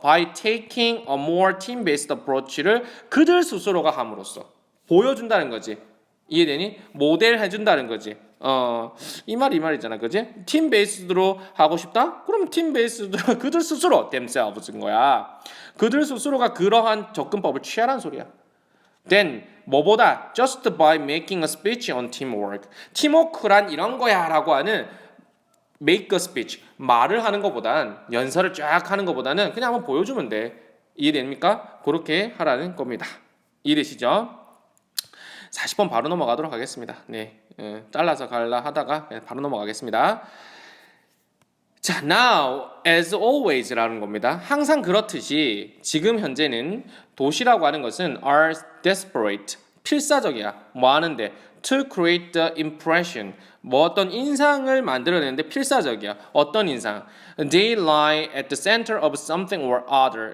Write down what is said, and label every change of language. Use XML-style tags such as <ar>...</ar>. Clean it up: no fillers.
<en>by taking a more team-based approach를</en> <ko>그들 스스로가 함으로써 보여준다는 거지. 이해되니? 모델 해준다는 거지. 이 말이잖아, 그지? 팀 베이스로 하고 싶다? 그럼 팀 베이스로 그들 스스로 themselves인 거야. 그들 스스로가 그러한 접근법을 취하라는 소리야.</ko> <en>Then</en> <ko>뭐보다</ko> <en>just by making a speech on teamwork.</en> <ko>팀워크란 이런 거야라고 하는</ko> <en>make a speech</en> <ko>말을 하는 것보단 연설을 쫙 하는 것보다는 그냥 한번 보여주면 돼. 이해됩니까? 그렇게 하라는 겁니다. 이해되시죠? 40번 바로 넘어가도록 하겠습니다. 네, 잘라서 갈라 하다가 바로 넘어가겠습니다. 자,</ko> <en>now as always</en> <ko>라는 겁니다. 항상 그렇듯이 지금 현재는 도시라고 하는 것은</ko> <en>are desperate</en> <ko>필사적이야. 뭐 하는데</ko> <en>to create the impression</en> <ko>뭐 어떤 인상을 만들어내는데 필사적이야. 어떤 인상?</ko> <en>They lie at the center of something or other.</en>